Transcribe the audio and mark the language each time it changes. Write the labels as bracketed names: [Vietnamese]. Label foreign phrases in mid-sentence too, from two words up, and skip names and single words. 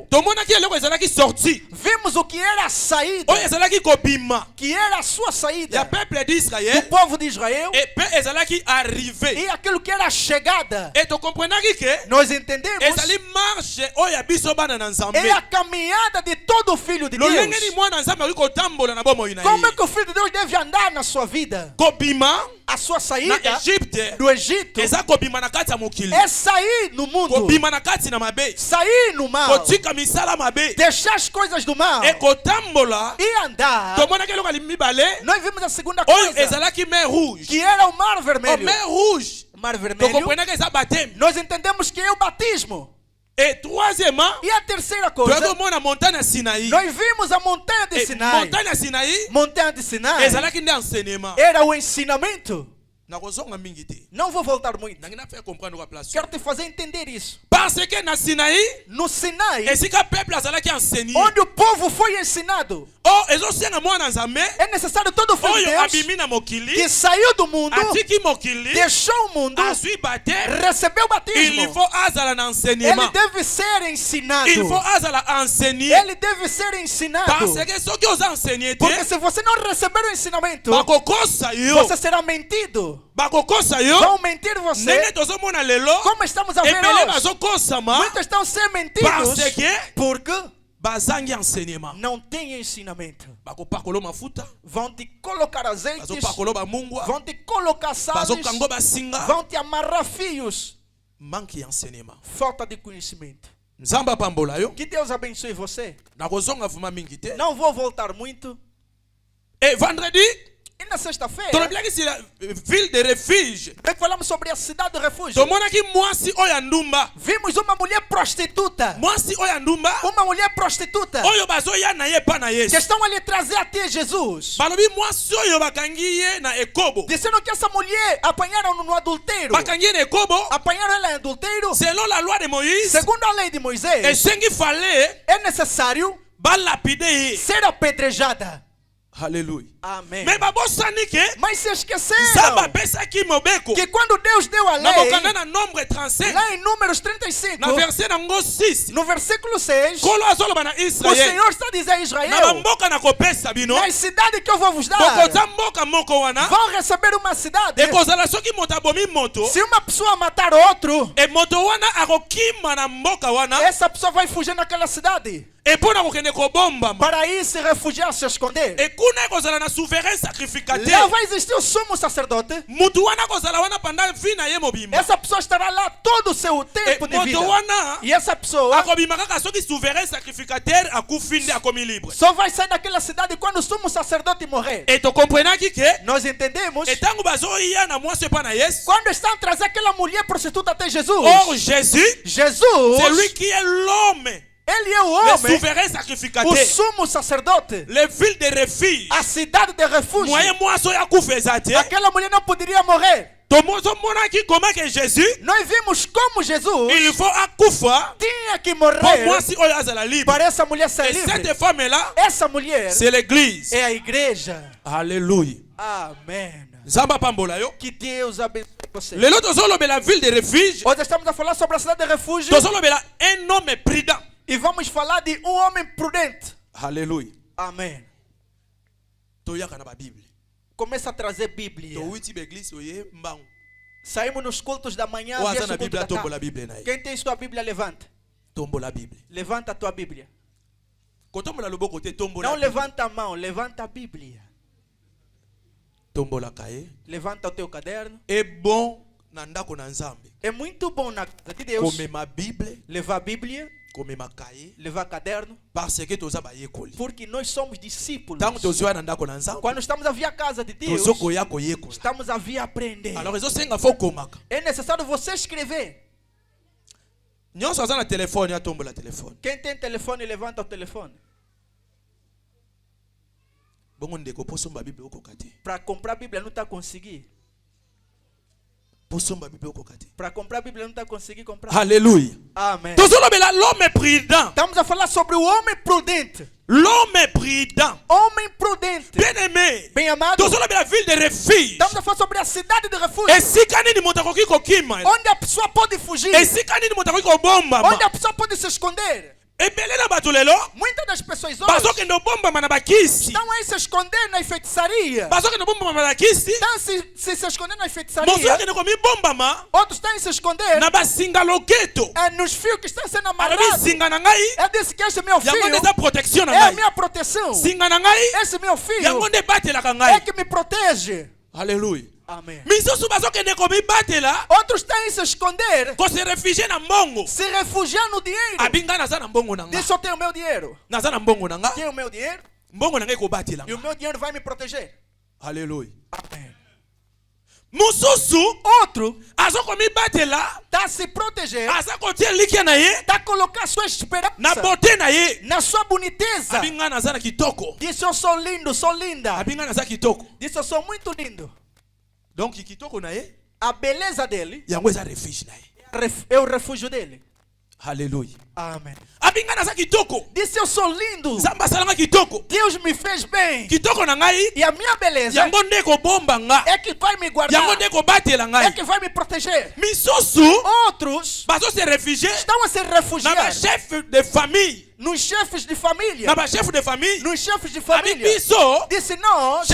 [Lingala] Tomonaki eloko ezalaki sorti. [Portuguese] Vimos o que era a saída, [Lingala] Oyo ezalaki kobima [Portuguese] que era a sua [Lingala] ya [Portuguese] saída [Lingala] peuple [Portuguese] do [Lingala] d'Israël. [Portuguese] povo de Israel, [Lingala] E pe ezalaki arrivé. [Portuguese] e aquilo que era a chegada. [Lingala] E tokomprenaki ke [Portuguese] Nós entendemos [Lingala] ezali marche oyo ya biso bana na nzambe. [Portuguese] é a caminhada de todo filho de [Lingala] lolenge ni [Portuguese] Deus. [Lingala] mwana nzambe akoki kotambola na bomoi na [Portuguese] Como é [Lingala] ye. [Portuguese] que o filho de Deus deve andar na sua vida? [Lingala] Kobima [Portuguese] A sua [Lingala] na [Portuguese] saída [Lingala] Egypte [Portuguese] do Egito [Lingala] eza kobima na kati ya mokili, [Portuguese] é sair no mundo, [Lingala] kobima na kati na mabe, [Portuguese] sair no mal, [Lingala] kotika misala mabe, [Portuguese] deixar as coisas do mal [Lingala] ekotambola. [Portuguese] e andar. [Lingala] Tomonaki eloko ya mibale [Portuguese] Nós vimos a segunda [Lingala] oyo [Portuguese] coisa, [Lingala] ezalaki [French] mer rouge. [Portuguese] que era o mar O vermelho. [French] mer rouge [Portuguese] Mar vermelho, [Lingala] tokomprenaki eza bateme. [Portuguese] nós entendemos que é o batismo. [French] Et troisièmement, [Portuguese] E a terceira coisa, [Lingala] tokomona montagne ya Sinaï. [Portuguese] nós vimos a montanha de [Lingala] Et [Portuguese] Sinai. [Lingala] montagne ya Sinaï [Portuguese] Montanha de Sinai [Lingala] ezalaki nde enseignement. [Portuguese] era o ensinamento. [Lingala] Nakozonga mingi te. [Portuguese] Não vou voltar muito. [Lingala] Nangi na [French] faire comprendre [Lingala] kwa place. [Portuguese] Quero te fazer entender isso. [French] Parce que [Lingala] na Sinaï, [Portuguese] No Sinai, [Lingala] esika peuple azalaki enseigné. [Portuguese] onde o povo foi ensinado, [Lingala] Oh, ezosenga mwana nzambe [Portuguese] é necessário todo filho de [Lingala] oyo [Portuguese] Deus [Lingala] abimi na mokili, [Portuguese] que saiu do mundo, [Lingala] atiki mokili, [Portuguese] deixou o mundo, [Lingala] azwi baptême. [Portuguese] recebeu o [Lingala] Il [Portuguese] batismo. [Lingala] faut azala na [Portuguese] Ele [Lingala] enseignement. [Portuguese] deve ser ensinado. [French] Il faut [Lingala] azala enseigner. [Portuguese] Ele deve ser ensinado. [French] Parce que [Lingala] soki oza enseigné te, [Portuguese] Porque se você não receber o ensinamento, [Lingala] bakokosa yo. [Portuguese] você será mentido. [Lingala] Bakokosa yo. [Portuguese] Vão mentir você. [Lingala] Ndenge tozomona lelo, [Portuguese] Como estamos a ver [Lingala] ebele [Portuguese] hoje. [Lingala] bazokosama [Portuguese] Muitos estão sendo mentidos [French] parce que [Portuguese] porque [Lingala] bazangi enseignement. [Portuguese] não têm ensinamento. [Lingala] Bakopakola mafuta, [Portuguese] Vão te colocar azeites, [Lingala] bazopakola bamungwa, [Portuguese] vão te colocar sales, [Lingala] bazokango basinga. [Portuguese] vão te amarrar fios. [Lingala] Manque ya enseignement. [Portuguese] Falta de conhecimento. [Lingala] Nzamba pambola yo. [Portuguese] Que Deus abençoe você. [Lingala] Nakozonga vuma mingi te. [Portuguese] Não vou voltar muito. [French] Et vendredi, [Portuguese] E na sexta-feira, [Lingala] tolobiaki si [French] la ville de refuge. [Portuguese] falamos sobre a cidade do refúgio. [Lingala] Tomonaki mwasi oyo ya ndumba. [Portuguese] Vimos uma mulher prostituta. [Lingala] Mwasi oyo ya ndumba [Portuguese] Uma mulher prostituta. [Lingala] oyo bazoya na ye pa na [Portuguese] Que [Lingala] Yesu. [Portuguese] estão ali trazer até Jesus. [Lingala] Balobi mwasi oyo bakangi ye na ekobo. [Portuguese] Dizendo que essa mulher apanharam no adultério. [Lingala] Bakangi ye na ekobo [Portuguese] Apanharam ela em adultério. [French] selon la loi de Moïse. [Portuguese] Segundo a lei de Moisés, [Lingala] Esengi fale [Portuguese] é necessário [Lingala] balapide ye. [Portuguese] ser apedrejada. [Lingala] Hallelujah. [Portuguese] Amém. [Lingala] Mais babosani ke [Portuguese] Mas se esqueceram [Lingala] Nzambe apesaki mobeko. [Portuguese] que quando Deus deu a [Lingala] Na [Portuguese] lei, [Lingala] bokanga na nombre 35. [Portuguese] lá em Números 35, [Lingala] Na verset nango 6. [Portuguese] no versículo 6, [Lingala] Kolo azoloba na [Portuguese] o [Lingala] Israel. [Portuguese] Senhor está a dizer a [Lingala] Na [Portuguese] Israel, [Lingala] bamboka na kopesa bino. [Portuguese] na cidade que eu vou vos dar, [Lingala] Bokoza mboka moko wana. [Portuguese] vão receber uma cidade. [Lingala] Ekozala soki moto abomi moto. [Portuguese] Se uma pessoa matar outro, [Lingala] E moto wana akokima na mboka wana. [Portuguese] essa pessoa vai fugir naquela cidade [Lingala] E mpona kokende kobombama. [Portuguese] para ir se refugiar, se esconder. [Lingala] E kuna ekozala na [French] souverain sacrificateur. [Portuguese] Lá vai existir o sumo sacerdote. [Lingala] Mutu wana kozala wana [French] pendant vie [Lingala] na ye mobimba. [Portuguese] Essa pessoa estará lá todo o seu [Lingala] E [Portuguese] tempo de vida. [Lingala] moto wana [Portuguese] E essa pessoa [Lingala] akobima kaka soki [French] souverain sacrificateur [Lingala] akufi nde akomi libre. [Portuguese] só vai sair daquela cidade quando o sumo sacerdote morrer. [Lingala] E tokomprenaki ke [Portuguese] Nós entendemos. [Lingala] etango bazoya na mwasi epa na Yesu. [Portuguese] Quando estão trazendo aquela mulher prostituta até Jesus, [French] Or Jésus, [Portuguese] Jesus, [French] c'est lui qui est l'homme, [Portuguese] ele é o [French] le [Portuguese] homem, [French] souverain [Portuguese] o [French] sacrificateur, [Portuguese] sumo sacerdote, [French] les villes de refuge. [Portuguese] a cidade de refúgio. [Lingala] Moyen mwasi oyo akufa eza te. [Portuguese] Aquela mulher não poderia morrer. [Lingala] Tomozomonaki [French] comment que Jésus, [Portuguese] Nós vimos como Jesus [French] il faut [Lingala] akufa [Portuguese] tinha que [Lingala] pour [Portuguese] morrer [Lingala] mwasi oyo azala libre. [Portuguese] para essa mulher ser [French] Et [Portuguese] livre. [French] cette femme-là, [Portuguese] Essa mulher [French] c'est l'église. [Portuguese] é a igreja. [Lingala] Alléluia. [Portuguese] Amém. [Lingala] Nzamba pambola yo. [Portuguese] Que Deus abençoe você. [Lingala] Lelo tozolobela [French] ville de refuge. [Portuguese] Hoje estamos a falar sobre a cidade de refúgio [Lingala] Tozolobela [French] un homme prudent. [Portuguese] e vamos falar de um homem prudente. [Lingala] Alléluia. [Portuguese] Amém. [Lingala] Toyaka na ba Bible. [Portuguese] Começa a trazer Bíblia. [Lingala] Towuti ba église oye mbangu. [Portuguese] Saímos nos cultos da manhã. [Lingala] O [Portuguese] viesse [Lingala] aza na [Portuguese] o culto [Lingala] Bíblia [Portuguese] da [Lingala] tombola [Portuguese] tarde. [Lingala] Bíblia na ye. [Portuguese] Quem tem sua Bíblia, levanta. [Lingala] Tombola a Bíblia. [Portuguese] Levanta a tua Bíblia. [Lingala] Kotombola loboko te tombola. [Portuguese] Não [Lingala] Bíblia. [Portuguese] levanta a mão, levanta a Bíblia. [Lingala] Tombola kaye. [Portuguese] Levanta o teu caderno. [Lingala] É bom na ndako na Nzambe. [Portuguese] É muito bom na casa de Deus [Lingala] Komema Bible, [Portuguese] levar a Bíblia, [Lingala] komema kaye [Portuguese] levar caderno, [French] parce que [Lingala] toza ba yekoli. [Portuguese] porque nós somos discípulos. [Lingala] Tango tozoya na ndako na Nzambe, [Portuguese] Quando estamos a vir à casa de Deus, [Lingala] tozokoya koyekola. [Portuguese] estamos a vir aprender. [Lingala] Alors ezosenga fo komaka. [Portuguese] É necessário você escrever. [Lingala] Nyonso aza na telefone atombola telefone. [Portuguese] Quem tem telefone, levanta o telefone. [Lingala] Bongo ndeko posomba Bible okoka te. [Portuguese] Para comprar a Bíblia não está conseguindo. [Lingala] Posomba Bible okoka te. [Portuguese] Para comprar a Bíblia não está conseguindo comprar. [Lingala] Alléluia. [Portuguese] Amém. [Lingala] Tozolobela [French] l'homme prudent. [Portuguese] Estamos a falar sobre o homem prudente. [French] L'homme prudent. [Portuguese] Homem prudente. [French] Bien-aimé. [Portuguese] Bem amado. [Lingala] Tozolobela [French] ville de refuge. [Portuguese] Estamos a falar sobre a cidade de refúgio. [Lingala] Esika nini moto akoki kokima. [Portuguese] Onde a pessoa pode fugir. [Lingala] Esika nini moto akoki kobomba. [Portuguese] Onde a pessoa pode se esconder. [Lingala] Ebele na bato lelo. [Portuguese] Muitas das pessoas hoje [Lingala] Bazokende obomba na bakisi. [Portuguese] estão aí se esconder na feitiçaria. [Lingala] Bazokende obomba na bakisi. [Portuguese] Estão se esconder na feitiçaria. [Lingala] Mozokende komibomba [Portuguese] Outros estão a se esconder [Lingala] na basinga loketo. [Portuguese] nos fios que estão sendo amarrados. [Lingala] Alobi singa na ngai. [Portuguese] É desse que esse meu fio [Lingala] Yango nde eza protection na [Portuguese] é a [Lingala] ngai. [Portuguese] minha proteção. [Lingala] Singa na ngai. [Portuguese] Esse meu fio [Lingala] Yango nde batelaka [Portuguese] é [Lingala] ngai. [Portuguese] que me protege. [Lingala] Alléluia. [Portuguese] Amen. [Lingala] misusu bazokende komibatela [Portuguese] Outros têm se esconder, [Lingala] ko [French] se réfugie [Lingala] na mbongo. [Portuguese] se refugiar no dinheiro. [Lingala] Abinga naza na mbongo na nga. [Portuguese] Diz, eu tenho o meu dinheiro. [Lingala] Naza na mbongo na nga. [Portuguese] Tenho o meu dinheiro [Lingala] Mbongo na nga ekobatela [Portuguese] e o [Lingala] nga. [Portuguese] meu dinheiro vai me proteger. [Lingala] Haleluya. [Portuguese] Amém. [Lingala] Mususu [Portuguese] Outro [Lingala] azokomibatela [Portuguese] está a se proteger, [Lingala] aza kotia likia na ye [Portuguese] está a colocar sua esperança [Lingala] na bote na ye. [Portuguese] na sua boniteza. [Lingala] Abinga naza na kitoko. [Portuguese] Diz, eu sou lindo, sou linda. [Lingala] Abinga naza kitoko. [Portuguese] Diz, eu sou muito lindo. [Lingala] Donc kitoko na ye [Portuguese] A beleza dele [Lingala] yango eza refuge na ye. [Portuguese] é o refúgio dele. [Lingala] Haleluya. [Portuguese] Amém. [Lingala] Abinga naza kitoko. [Portuguese] Disse, eu sou lindo. [Lingala] Nzambe asalanga kitoko. [Portuguese] Deus me fez bem. [Lingala] Kitoko na ngai [Portuguese] E a minha beleza [Lingala] yango nde ekobomba nga. [Portuguese] é que vai me guardar. [Lingala] Yango nde ekobatela [Portuguese] É [Lingala] ngai. [Portuguese] que vai me proteger. [Lingala] Misusu [Portuguese] Outros [Lingala] bazo [French] se réfugier [Portuguese] estão a se [Lingala] na [Portuguese] refugiar [French] bachef de famille. [Portuguese] nos chefes de família. [Lingala] Na [French] bachef de famille. [Portuguese] Nos chefes de [Lingala] Abi [Portuguese] família. [Lingala] biso [Portuguese] Disse, nós,